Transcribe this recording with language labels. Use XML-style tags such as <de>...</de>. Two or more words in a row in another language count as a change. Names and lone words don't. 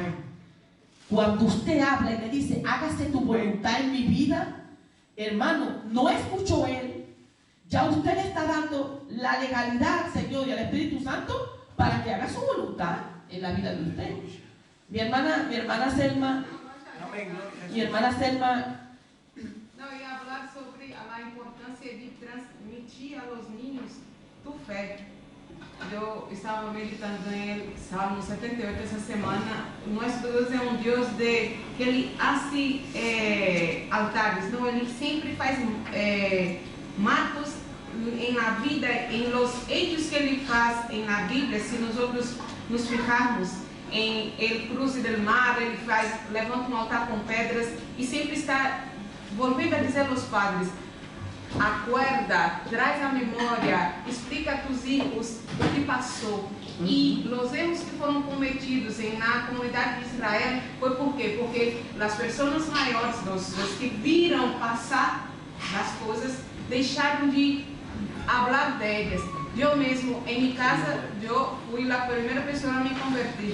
<es>Cuando usted habla y le dice, hágase tu voluntad en mi vida, hermano, no escuchó él. Ya usted le está dando la legalidad al Señor y al Espíritu Santo para que haga su voluntad en la vida de usted. Mi hermana Selma,</es> <pt>Não, eu ia falar sobre a importância de transmitir</pt> <es>a los niños tu fé.</es> <pt>Eu estava meditando em</pt> <es>el Salmo</es> <pt>78 essa semana. Nosso Deus é um Deus que Ele hace altares, não? Ele sempre faz marcos em</pt> <es>la vida,</es> <pt>em</pt> <es>los hechos</es> <pt>que Ele faz em la Bíblia. Se nós nos fijarmos em</pt> <es>el cruce del mar,</es> <pt>Ele levanta um altar com pedras e sempre está volvendo a dizer aos padres: acuerda, traz a memória, explica</pt> <es>a tus hijos</es> <pt>o que passou. E os erros que foram cometidos na comunidade de Israel foi por quê? Porque as pessoas maiores, os que viram passar as coisas, deixaram de falar delas. Eu mesmo, em minha casa, eu fui a primeira pessoa a me converter.</pt>